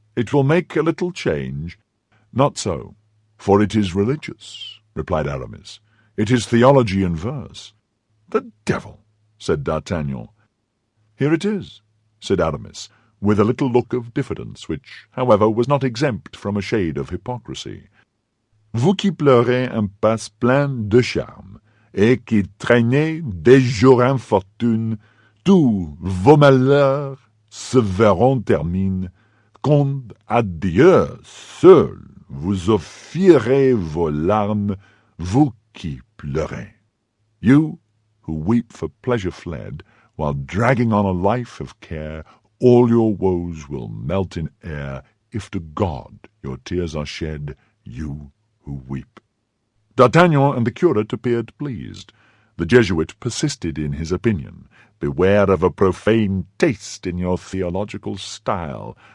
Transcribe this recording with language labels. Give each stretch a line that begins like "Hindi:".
English: "It will make a little change." "Not so, for it is religious," replied Aramis. "It is theology in verse." "The devil!" said D'Artagnan. "Here it is," said Aramis, with a little look of diffidence, which, however, was not exempt from a shade of hypocrisy.
French: "Vous qui pleurez un pas plein de charme, et qui traînez des jours infortune, tous vos malheurs se verront terminer, quand à Dieu seul vous offrirez vos larmes, vous qui pleurez.
English: You who weep for pleasure fled while dragging on a life of care, all your woes will melt in air, if to God your tears are shed, you who weep. D'Artagnan and the curate appeared pleased. The Jesuit persisted in his opinion. Beware of a profane taste in your theological style.